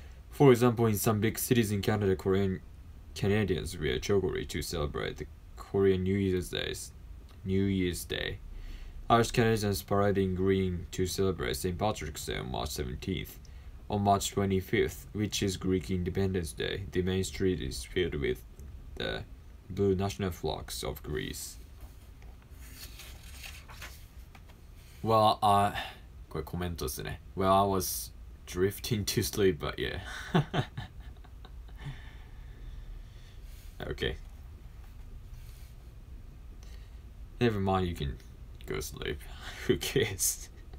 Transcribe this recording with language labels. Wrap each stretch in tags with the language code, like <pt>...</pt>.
<en>For example, in some big cities in Canada, Korean Canadians wear chogori to celebrate the Korean New Year's Day. Irish Canadians parade in green to celebrate St. Patrick's Day on March 17th. On March 25th, which is Greek Independence Day, the main street is filled with the blue national flags of Greece.</en> <ja>Well, これコメントですね。</ja> <en>Well, I was drifting to sleep, but yeah. Okay. Never mind, you can go sleep. Who cares?</en>